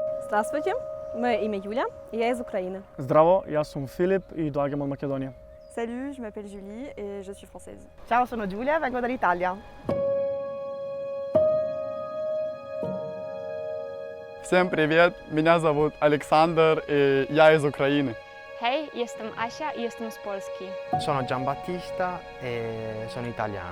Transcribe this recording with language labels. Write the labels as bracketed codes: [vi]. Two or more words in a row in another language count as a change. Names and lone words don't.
[ru] Здравствуйте, мое имя Юля, и я из Украины. [sr] Zdravo, ja sam Philipp i dolazim od Makedonije. [fr] Salut, je m'appelle Julie et je suis française. [it] Ciao, sono Giulia, vengo dall'Italia. [ru] Всем привет, меня зовут Alexander и я из Украины. [pl] Hej, jestem Asia i jestem z Polski. [it] Sono Giambattista e sono italiano.